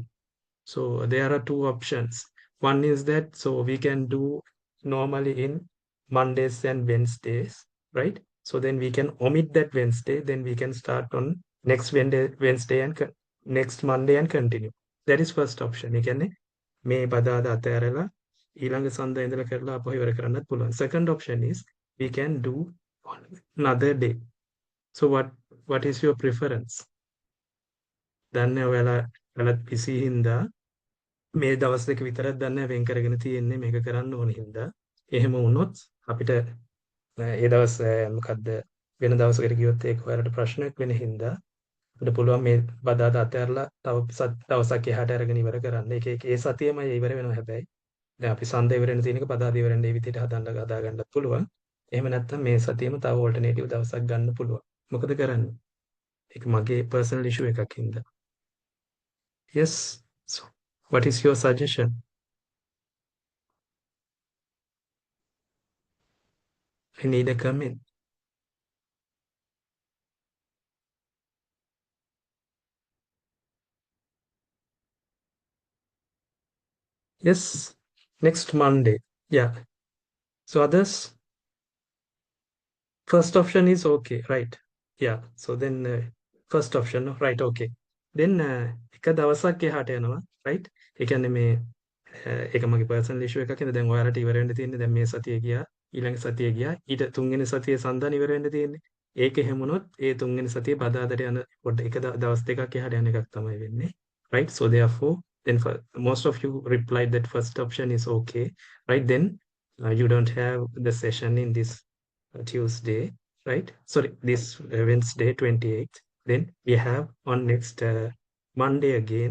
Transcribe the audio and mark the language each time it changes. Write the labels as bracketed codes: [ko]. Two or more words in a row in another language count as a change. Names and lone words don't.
[en] So there are two options. One is that, so we can do normally in Mondays and Wednesdays, right? So then we can omit that Wednesday, then we can start on next Wednesday and next Monday and continue. That is first option. [si] ඒ කියන්නේ මේ බදාද අතහැරලා ඊළඟ සඳ ඉඳලා කරලා අපහු ඉවර කරන්නත් පුළුවන්. [en] Second option is we can do on another day. So what is your preference? [si] දන්නේ ඔයාලත් busy හින්දා මේ දවස් දෙක විතරක් දන්නේ වෙන් කරගෙන තියෙන්නේ මේක කරන්න ඕන හින්දා. එහෙම වුණොත් අපිට ඒ දවස් මොකද්ද වෙන දවසකට ගියොත් ඒක ඔයාලට ප්‍රශ්නයක් වෙන හින්දා අපිට පුළුවන් මේ බදාද අතහැරලා තව දවසක් එහාට අරගෙන ඉවර කරන්න. ඒක ඒ සතියෙමයි ඉවර වෙනවා හැබැයි. දැන් අපි සඳ ඉවර වෙන තියෙනක බදාද ඉවර වෙන මේ විදිහට හදා ගන්නත් පුළුවන්. එහෙම නැත්නම් මේ සතියෙම තව ඕල්ටර්නේටිව් දවසක් ගන්න පුළුවන්. මොකද කරන්නේ? ඒක මගේ [en] personal issue [si] එකක් හින්දා. [en] Yes. So what is your suggestion? I need a comment. Yes, next Monday. Yeah. So others, first option is okay, right? Yeah. So then first option, no? Right? Okay. [si] Then එක දවසක් එහාට යනවා, right? ඒ කියන්නේ මේ ඒක මගේ [en] personal issue [si] එකක් නේද? දැන් ඔයාලට ඉවර වෙන්න තියෙන්නේ දැන් මේ සතිය ගියා, ඊළඟ සතිය ගියා, ඊට තුන්වෙනි සතියේ සඳහන් ඉවර වෙන්න තියෙන්නේ. ඒක එහෙම වුණොත් ඒ තුන්වෙනි සතියේ බදාදට යන පොඩ්ඩ එක දවස් දෙකක් එහාට යන එකක් තමයි වෙන්නේ, right? [en] So therefore then for most of you replied that first option is okay, right? Then you don't have the session in this Tuesday, right? Sorry, this Wednesday 28th. Then we have on next Monday again.